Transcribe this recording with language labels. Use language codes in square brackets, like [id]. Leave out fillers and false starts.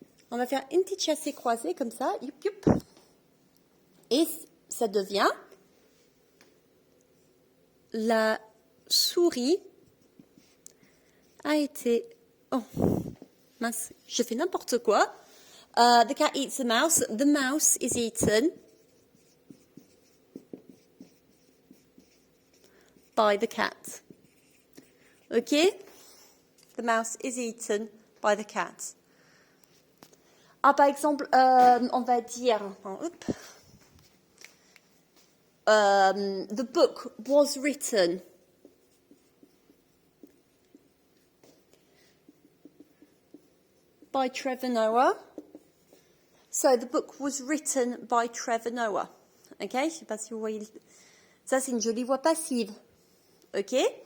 [fr] On va faire une petite chassée croisée comme ça. Youp, youp. Et ça devient la souris a été... Oh, mince, je fais n'importe quoi. [en] The cat eats the mouse. The mouse is eaten by the cat. OK? The mouse is eaten by the cat. [fr] Ah, par exemple, on va dire... [en] the book was written by Trevor Noah. So, the book was written by Trevor Noah. [fr] OK? Je ne sais pas si vous voyez. Ça, c'est une jolie voix passive. OK?